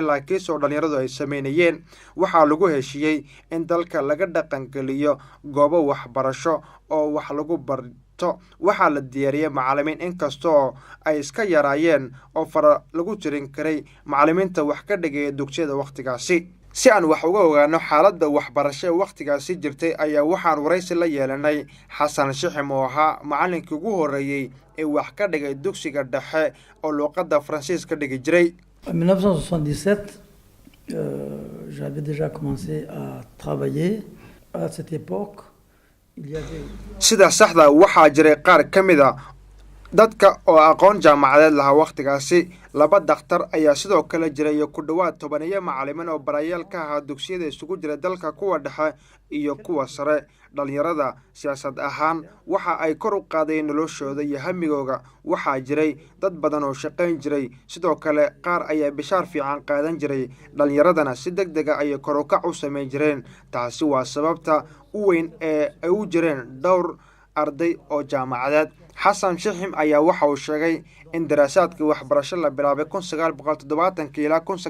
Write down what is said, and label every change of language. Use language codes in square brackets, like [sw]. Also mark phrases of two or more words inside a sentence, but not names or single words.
[so] laakiin soo dhalinyaradu ay sameeyeen waxa lagu heshiiyay in dalka laga dhaqan geliyo goobo waxbarasho oo wax lagu barto waxa la diyaariyay macallimiin inkastoo ay iska yaraayeen oo fara lagu jirin karay macallimiinta wax ka dhigay dugsiyada waqtigaasi si aan wax uga ogaano xaaladda waxbarasho ee waqtigaasi jirtay ayaa waxaan waraysi la yeelanay Xasan Shixim oo ahaa macallinkii ugu horeeyay ee wax ka dhigay dugsiga dhexe oo luqadda Faransiiska dhigi jiray [fr] 1977 j'avais déjà commencé à travailler à cette époque [so] sida saxda waxa jiray qaar kamid ah dadka oo aqoon jaamacadeed lahaa waqtigaasi laba dhakhtar ayaa sidoo kale jiray ku dhawaad 10 macallimiin oo barayaal ka ahaa dugsiyada isugu jira dalka kuwa dhexe iyo kuwa sare dhalinyarada siyaasad ahaan waxa ay kor u qaadeen noloshooda iyo hamigooga waxa jiray dad badan oo shaqayn jiray sidoo kale qaar ayaa bishaar fiican qaadan jiray dhalinyaradana si degdeg ah ay kor u kac u sameeyeen jireen taasi waa sababta u weyn ee ay u jireen dhowr arday oo jaamacadeed Xasan Shixim ayaa waxa uu sheegay in daraasaadkii waxbarasho la bilaabay 1970 ilaa